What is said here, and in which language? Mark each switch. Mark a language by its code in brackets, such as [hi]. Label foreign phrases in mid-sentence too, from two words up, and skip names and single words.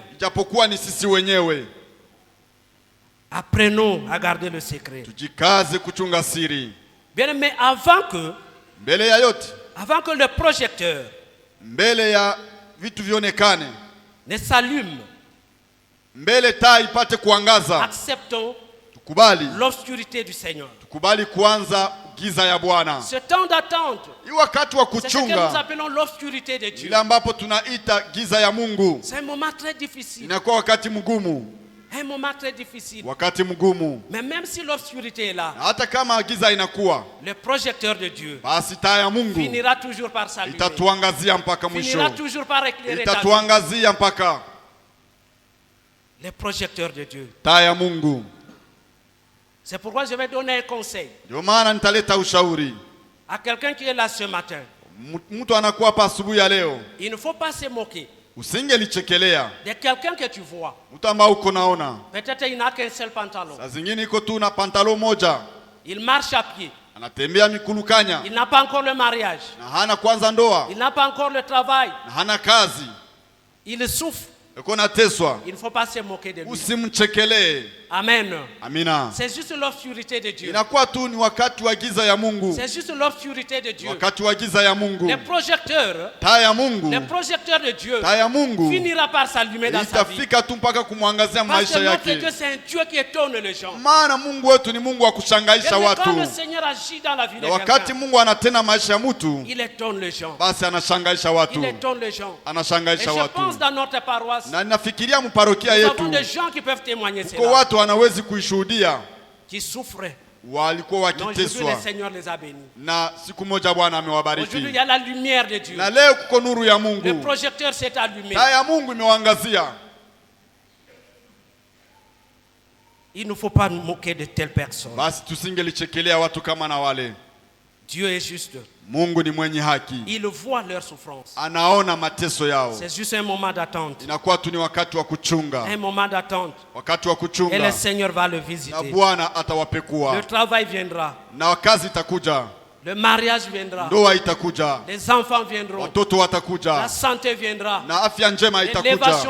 [sw] Ijapokuwa ni sisi wenyewe. [fr] Apprenons à garder le secret. [sw] Tujikaze kuchunga siri. [fr] Bien, mais avant que le projecteur [sw] Mbele ya vitu vionekane, [fr] ne s'allume, [sw] mbele taa ipate kuangaza, [fr] acceptons [sw] tukubali [fr] l'obscurité du Seigneur. [sw] kuanza giza ya Bwana. [fr] Ce temps d'attente, [sw] Hii wakati wa [fr] c'est ce que nous [sw] kuchunga, [fr] appelons l'obscurité de Dieu. [sw] ile ambapo tunaita giza ya Mungu, [fr] C'est un moment très difficile. [sw] inakuwa wakati mgumu. [fr] Un moment très difficile. [sw] Wakati mgumu. [fr] Mais même si l'obscurité est là, [sw] Na hata kama giza inakuwa, [fr] le projecteur de Dieu [sw] basi taa ya Mungu [fr] finira toujours par s'allumer. [sw] itatuangazia mpaka [fr] Finira [sw] mwisho. [fr] toujours par éclairer ta vie. [sw] Itatuangazia mpaka [fr] Le projecteur de Dieu. [sw] taa ya Mungu. [fr] C'est pourquoi je vais donner un conseil [sw] Ndio maana nitaleta ushauri. [fr] à quelqu'un qui est là ce matin. [sw] Mtu anakuwa hapa asubuhi ya leo, [fr] Il ne faut pas se moquer [sw] usingelichekelea [fr] de quelqu'un que tu vois. [sw] mtu ambao uko naona. [fr] Peut-être il n'a qu'un seul pantalon. [sw] Saa zingine iko tu na pantalo moja, [fr] Il marche à pied. [sw] anatembea mikulukanya, [fr] Il n'a pas encore le mariage. [sw] na hana kwanza ndoa, [fr] Il n'a pas encore le travail. [sw] na hana kazi, [fr] Il souffre. [sw] uko nateswa. [fr] Il ne faut pas se moquer de lui. [sw] Usimchekelee. [fr] Amen. [sw] Amina. [fr] C'est juste l'obscurité de Dieu. [sw] Inakuwa tu ni wakati wa giza ya Mungu, [fr] C'est juste l'obscurité de Dieu. [sw] wakati wa giza ya Mungu. [fr] Le projecteur, [sw] Taa ya Mungu, [fr] le projecteur de Dieu [sw] taa ya Mungu [fr] finira par s'allumer dans sa vie. [sw] itafika tu mpaka kumwangazia [fr] Parce [sw] maisha [fr] que notre Dieu, [sw] yake. [fr] c'est un Dieu qui étonne les gens. [sw] Maana Mungu wetu ni Mungu wa kushangaisha [fr] Et quand le [sw] watu, [fr] Seigneur agit dans la vie de [sw] na wakati [fr] quelqu'un, [sw] Mungu anatenda maisha ya mtu, [fr] il étonne les gens. [sw] basi anashangaisha watu, [fr] Il étonne les gens. Et [sw] anashangaisha [fr] je [sw] watu. [fr] pense dans notre paroisse, [sw] Na ninafikiria mparokia [fr] nous [sw] yetu [fr] avons des gens qui peuvent témoigner [sw] kwa [fr] cela, [sw] watu wanawezi kuishuhudia, [fr] qui souffraient. [sw] walikuwa [fr] Mais aujourd'hui, [sw] wakiteswa [fr] le Seigneur les a bénis. [sw] na siku moja Bwana [fr] Aujourd'hui, il [sw] amewabariki, [fr] y a la lumière de Dieu. [sw] na leo kuko nuru ya [fr] Le [sw] Mungu, [fr] projecteur s'est allumé. [sw] taa ya Mungu imewaangazia. [fr] Il ne faut pas nous moquer de telles personnes. [sw] Basi tusingelichekelea watu kama na wale. [fr] Dieu est juste. [sw] Mungu ni mwenye haki, [fr] Il voit leur souffrance. [sw] anaona mateso yao. [fr] C'est juste un moment d'attente. [sw] Inakuwa tu ni wakati wa kuchunga, [fr] Un moment d'attente. [sw] wakati wa [fr] Et le [sw] kuchunga, [fr] Seigneur va le [sw] na [fr] visiter. [sw] Bwana [fr] Le [sw] atawapekua, [fr] travail viendra. [sw] na kazi itakuja, [fr] Le mariage viendra. [sw] ndoa itakuja, [fr] Les enfants viendront. [sw] watoto [fr] La [sw] watakuja, [fr] santé viendra. [sw] na afya njema [fr] L'élévation